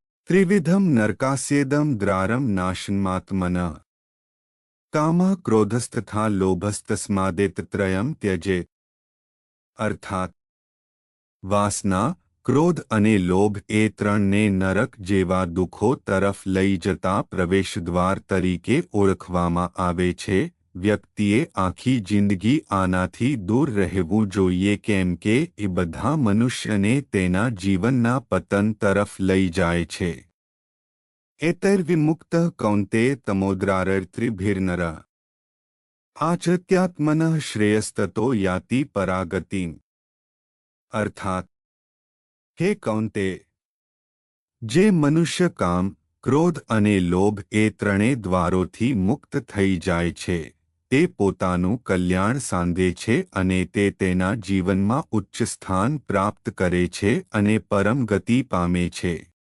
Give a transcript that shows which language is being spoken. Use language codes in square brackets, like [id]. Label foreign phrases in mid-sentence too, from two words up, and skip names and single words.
[sa] त्रिविधम नरकास्येदम द्रारम नाशनमात्मनः कामः क्रोधस्तथा लोभस्तस्मादेतत्रयम् त्यजेत। [gu] અર્થાત વાસના, ક્રોધ અને લોભ એ ત્રણને નરક જેવા દુઃખો તરફ લઈ જતા પ્રવેશદ્વાર તરીકે ઓળખવામાં આવે છે। વ્યક્તિએ આખી જિંદગી આનાથી દૂર રહેવું જોઈએ, કેમ કે એ બધા મનુષ્યને તેના જીવનના પતન તરફ લઈ જાય છે। [sa] एतैर्विमुक्तः कौन्तेय तमोद्रारैर्त्रिभिर्नरः आचत्यात्मनः श्रेयस्ततो याति परागतिम। [gu] અર્થાત હે કૌન્તે, જે મનુષ્ય કામ, ક્રોધ અને લોભ એ ત્રણેય દ્વારોથી મુક્ત થઈ જાય છે, તે પોતાનું કલ્યાણ સાંધે છે અને તે તેના જીવનમા ઉચ્ચ સ્થાન પ્રાપ્ત કરે છે અને પરમ ગતિ પામે છે।